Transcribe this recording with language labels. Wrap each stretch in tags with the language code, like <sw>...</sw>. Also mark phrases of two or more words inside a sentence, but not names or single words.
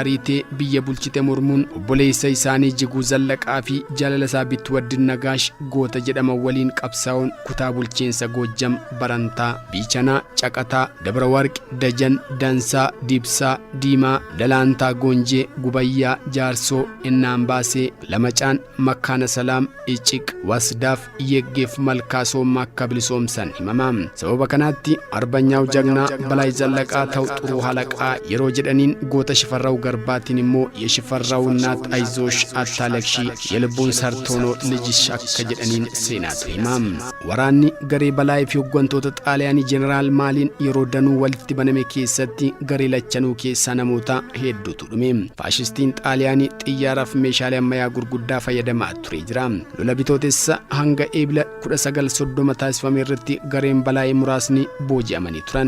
<om>ariitee biyya bulchite mormuun obboleessa isaanii Ijjiguu Zallaqaa fi jaalala isaa Bituwaddin Nagaash goota jedhaman waliin qabsaa'uun kutaa bulchiinsa Gojjam Barantaa, Biichanaa, Caqataa, Dabra Warqi, Dajan, Dansaa, Dibsaa, Diimaa, Dalaantaa, Goonjee, Gubayyaa, Jaarsoo, Innaambaasee, Lamacaan, Makkaana Salaam, Iciq, Wasdaaf, Yeggeef Malkaasoo akka bilisoomsan himama. Sababa kanaatti arbanyaa'u jagnaa Balaay Zallaqaa ta'u xuruu halaqaa yeroo jedhaniin goota Shifarraaw Garbaatiin immoo</om> <am>የሽፈራው እናት አይዞሽ አታለቅሺ የልቡን ሰርቶኖ ልጅሽ</am> <om>akka jedhaniin seenaatu himam. Waraanni garee Balaay fi hooggantoota Xaaliyaanii Jeneraal Maaliin yeroo danuu walitti baname keessatti garee lachanuu keessaa namoota hedduutu dhume. Faashistiin Xaaliyaanii xiyyaaraaf meeshaalee ammayyaa gurguddaa fayyadamaa ture jira. Lola bitootessa hanga eebila 1930 taasifame irratti gareen Balaay muraasni booji'amanii turan.</om>